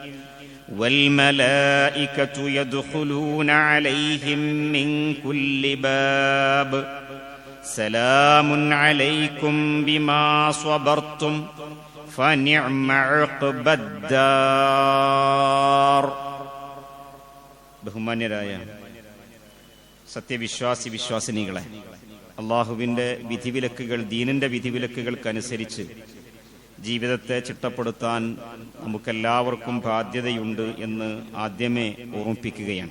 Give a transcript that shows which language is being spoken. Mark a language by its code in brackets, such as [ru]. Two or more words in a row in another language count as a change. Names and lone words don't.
[ar] والملائكة يدخلون عليهم من كل باب سلام عليكم بما صبرتم فنعم عقب الدار. [ml] ബഹുമാന്യരായ സത്യവിശ്വാസി വിശ്വാസിനികളെ, അള്ളാഹുവിൻ്റെ വിധിവിലക്കുകൾ, ദീനിൻ്റെ വിധിവിലക്കുകൾക്കനുസരിച്ച് ജീവിതത്തെ ചിട്ടപ്പെടുത്താൻ നമുക്കെല്ലാവർക്കും ബാധ്യതയുണ്ട് എന്ന് ആദ്യമേ ഓർമ്മിപ്പിക്കുകയാണ്.